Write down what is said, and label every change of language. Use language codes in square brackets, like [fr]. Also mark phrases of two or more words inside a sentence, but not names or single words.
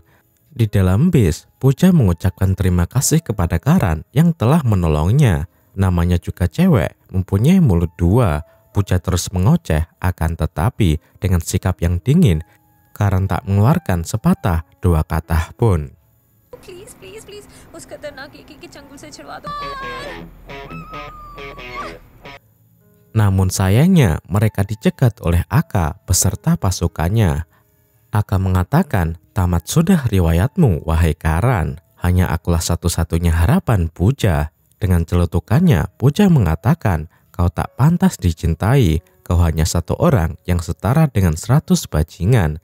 [id] Di dalam bis, Puja mengucapkan terima kasih kepada Karan yang telah menolongnya. Namanya juga cewek, mempunyai mulut dua. Puja terus mengoceh, akan tetapi dengan sikap yang dingin, Karan tak mengeluarkan sepatah dua kata pun. [en] Please, please, please, [hi] उस खतरनाक एक चंगुल से छुड़वा दो. [id] Namun sayangnya mereka dicegat oleh Aka beserta pasukannya. Aka mengatakan, tamat sudah riwayatmu wahai Karan, hanya akulah satu-satunya harapan Puja. Dengan celutukannya, Puja mengatakan, kau tak pantas dicintai, kau hanya satu orang yang setara dengan 100 bajingan.